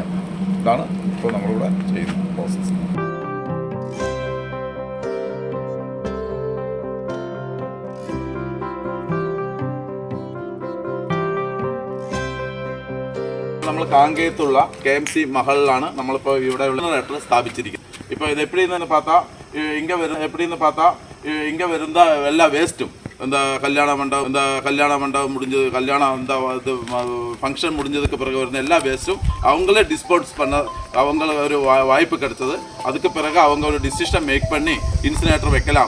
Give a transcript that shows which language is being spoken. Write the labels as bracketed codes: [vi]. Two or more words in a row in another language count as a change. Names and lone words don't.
[ml] ഇതാണ് ഇപ്പോൾ നമ്മളിവിടെ ചെയ്യുന്ന പ്രോസസ്സ്. നമ്മൾ കാങ്കേയത്തുള്ള KMC മഹലിലാണ് നമ്മളിപ്പോൾ ഇവിടെ ഉള്ള ജനറേറ്റർ സ്ഥാപിച്ചിരിക്കുന്നത്. [ta] இப்போ இது எப்படின்னு பார்த்தா எப்படின்னு பார்த்தா இங்கே வருந்த எல்லா வேஸ்ட்டும் இந்த கல்யாண மண்டபம் முடிஞ்சது இந்த இது ஃபங்க்ஷன் முடிஞ்சதுக்கு பிறகு வருന്ന எல்லா வேஸ்ட்டும் அவங்களே டிஸ்போஸ் பண்ண அவங்க ஒரு வாய்ப்பு கிடைச்சது. அதுக்கு பிறகு அவங்க ஒரு [en] decision make [ta] பண்ணி இன்சினேட்டர் வைக்கலாம்.